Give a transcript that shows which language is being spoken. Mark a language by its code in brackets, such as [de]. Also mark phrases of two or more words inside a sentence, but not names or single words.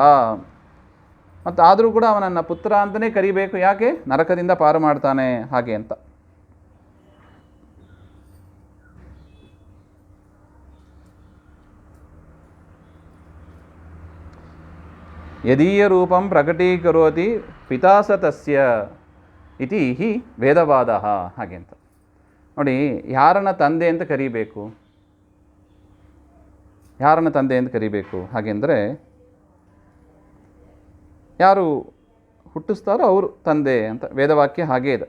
[kn] ಮತ್ತು ಆದರೂ ಕೂಡ ಅವನನ್ನು ಪುತ್ರ ಅಂತಲೇ ಕರಿಬೇಕು. ಯಾಕೆ? ನರಕದಿಂದ ಪಾರು ಮಾಡ್ತಾನೆ ಹಾಗೆ ಅಂತ. [sa] ಯದೀಯ ರೂಪಂ ಪ್ರಕಟೀಕರೋತಿ ಪಿತಾಸ ತಸ್ಯ ಇತಿ ಹಿ ವೇದವಾದ [kn] ಹಾಗೆ ಅಂತ. ನೋಡಿ, ಯಾರನ್ನ ತಂದೆ ಅಂತ ಕರಿಬೇಕು? ಯಾರನ್ನ ತಂದೆ ಅಂತ ಕರಿಬೇಕು ಹಾಗೆಂದರೆ ಯಾರು ಹುಟ್ಟಿಸ್ತಾರೋ ಅವರು ತಂದೆ ಅಂತ ವೇದವಾಕ್ಯ ಹಾಗೇ ಇದೆ.